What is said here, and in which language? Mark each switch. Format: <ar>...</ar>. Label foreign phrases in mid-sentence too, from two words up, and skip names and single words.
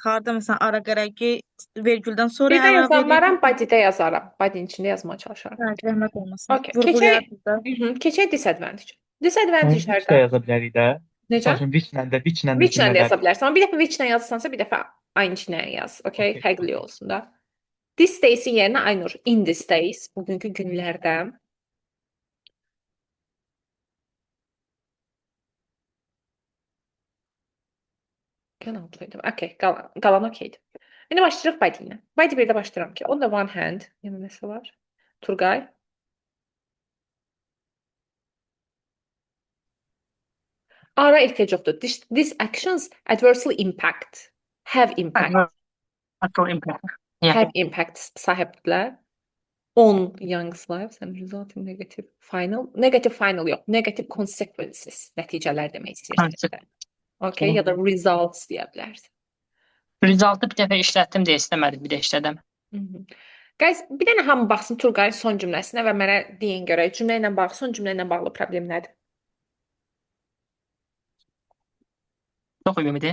<az>Harda məsələn ara gərəki vergüldən sonra Bir də əlavə yazanmaram, body'də yazaram. Body'nin içində yazmağa çalışaram. Hə, zəhmət olmasın. Okay. Vurğulayarsınız da. Keçək disadvantage. Onu which də Disadvantagelərdə yaza bilərik də. necə? Məsəl üçün which-lə də Which ilə də cümlələr. yaza bilərsən. Amma bir dəfə which ilə yazırsansa, bir dəfə aynı yaz. Okay? Okay, Fərqli okay. olsun da.</az> <en>These days-</en> <az>in yerinə Aynur,</az> <en>in these days,</en> <az>bugünkü günlərdə. Okay, qalan okeydir. İndi başlayırıq body ilə. Body 1-də başlayıram ki,</az> <en>on the one hand,</en> <az>yəni nəsə var? Turqay. Ara ehtiyac yoxdur.</az> <en>These actions adversely have impact. Yeah. Have impact sahiblər on young lives and result in negative final yox, negative consequences,</en> <az>nəticələr demək istəyirsən. Okay, ya da results deyə bilərsən. Result'ı bir dəfə işlətdim deyə istəmədim, bir də işlədim. Guys, bir dənə hamı baxsın Turqayın son cümləsinə və mənə deyin görək cümlə ilə bağlı, son cümlə ilə bağlı problem nədir? Çox ümumidir.</az>